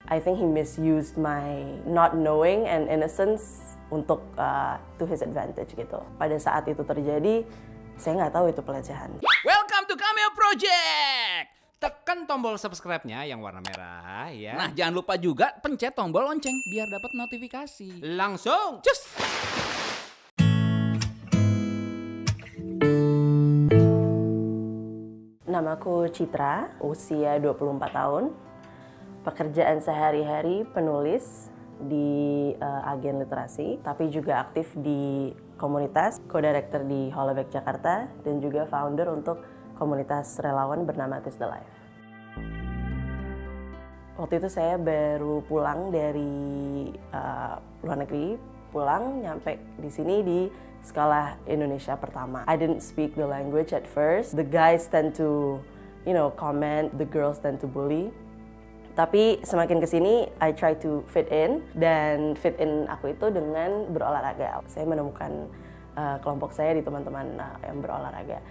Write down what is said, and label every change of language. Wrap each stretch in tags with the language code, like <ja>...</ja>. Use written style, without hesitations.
<en>I think he misused my not knowing and innocence</en> <id>untuk</id> <en>to his advantage</en> <id>gitu. Pada saat itu terjadi, saya nggak tahu itu pelecehan.</id> <en>Welcome to Cameo Project!</en> <id>Tekan tombol subscribe-nya yang warna merah ya. Nah, jangan lupa juga pencet tombol lonceng biar dapat notifikasi. Langsung, cus! Namaku Citra, usia 24 tahun. Pekerjaan sehari-hari penulis di agen literasi, tapi juga aktif di komunitas, co-director di Holoback Jakarta, dan juga founder untuk komunitas relawan bernama Tis the Life. Waktu itu saya baru pulang dari luar negeri, nyampe di sini di sekolah Indonesia pertama.</id> <en>I didn't speak the language at first. The guys tend to, comment, the girls tend to bully.</en> <id>Tapi semakin kesini,</id> <en>I try to fit in,</en> <id>dan fit in aku itu dengan berolahraga. Saya menemukan kelompok saya di teman-teman yang berolahraga.</id>